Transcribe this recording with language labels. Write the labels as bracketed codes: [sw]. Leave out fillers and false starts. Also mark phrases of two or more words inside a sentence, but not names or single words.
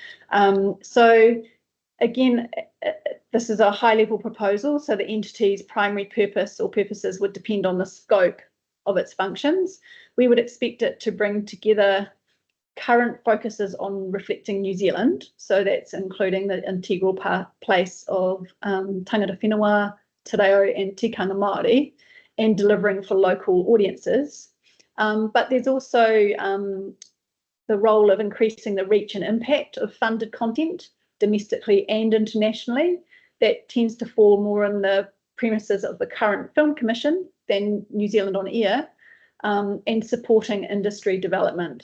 [en] So again, this is a high-level proposal, so the entity's primary purpose or purposes would depend on the scope of its functions. We would expect it to bring together current focuses on reflecting New Zealand, so that's including the integral place of [mi] tangata whenua, te reo [en] and [mi] tikanga Māori [en] and delivering for local audiences. But there's also the role of increasing the reach and impact of funded content domestically and internationally. That tends to fall more in the premises of the current Film Commission than New Zealand On Air, and supporting industry development.